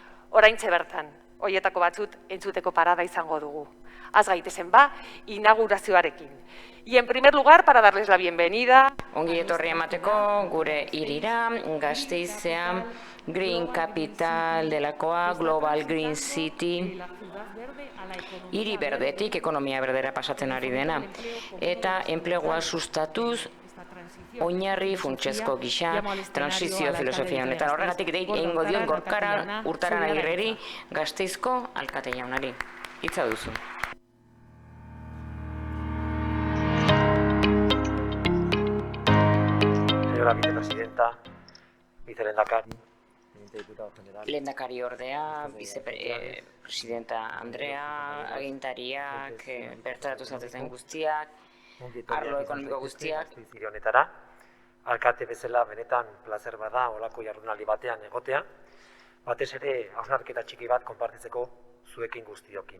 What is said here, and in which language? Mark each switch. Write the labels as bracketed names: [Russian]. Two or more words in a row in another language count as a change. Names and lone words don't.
[Basque] Oraintxe bertan, horietako batzut entzuteko parada izango dugu. Az gaitezen inaugurazioarekin. [Spanish] Y en primer lugar, para darles la bienvenida... [Basque] Ongi etorri emateko gure hirira, Gasteizean, Green Capital delakoa, Global Green City, hiri berdetik ekonomia berdera pasatzen ari dena. Eta enplegua sustatuz, oinarri funtsezko gisa, transizio filosofia honetan. Horregatik egingo diot Gorkara Urtaran Agirreri, Gasteizko alkate jaunari. Hitza duzu. [Spanish] Señora vicepresidenta, vicelehendakari, diputado general. [Basque] Lehendakari ordea, vicepresidenta Andrea, agintariak, bertaratu zaten guztiak, arlo ekonomiko guztiak. Honetara, alkate bezala benetan plazer bada olako jardunaldi batean egotea, batez ere hausnarketa txiki bat konpartitzeko zuekin guztiokin.